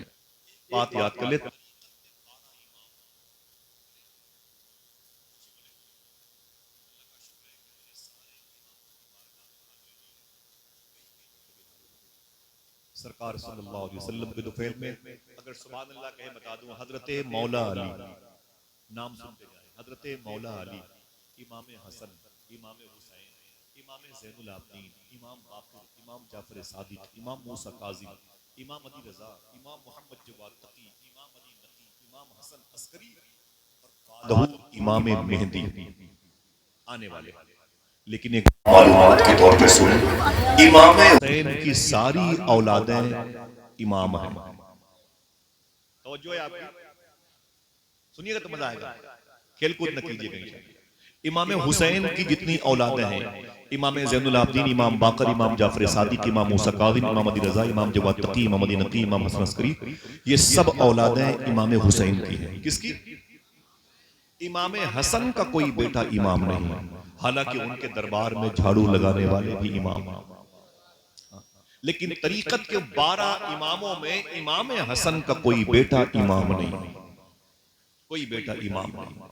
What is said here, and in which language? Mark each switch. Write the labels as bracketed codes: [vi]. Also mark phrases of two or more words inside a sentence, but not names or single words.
[hi] बात याद कर ले, सरकार [ar] صلى الله عليه وسلم [hi] के दुफैल में अगर [ar] سبحان الله [hi] कहे बता दूं, हजरत मौला अली नाम सुनते जाए, हजरत मौला अली, इमाम हसन, इमाम हुसैन, इमाम ज़ैनुल आबिदीन, इमाम बाक़िर, इमाम जाफर सादिक, इमाम मूसा काज़िम, इमाम अली रज़ा, इमाम मोहम्मद जवाद तकी, इमाम अली नकी, इमाम हसन अस्करी और इमाम मेहदी आने वाले। लेकिन एक मालूमात के तौर पे सुन, इमाम हुसैन की सारी औलादें इमाम हैं। तवज्जो है आपकी, सुनिएगा तो मजा आएगा, खेलकूद न कीजिएगा। इमाम हुसैन की जितनी औलादें हैं, इमाम ज़ैनुल आबिदीन, इमाम बाक़िर, इमाम जाफर सादिक, इमाम मूसा काज़िम, इमाम अली रज़ा, इमाम जवाद तकी, इमाम अली नकी, इमाम हसन अस्करी, ये सब औलादें इमाम हुसैन की हैं। किसकी? इमाम हसन का कोई बेटा इमाम नहीं, हालांकि उनके दरबार में झाड़ू लगाने वाले भी इमाम, लेकिन तरीकत के 12 इमामों में इमाम हसन का कोई बेटा इमाम नहीं, कोई बेटा इमाम नहीं।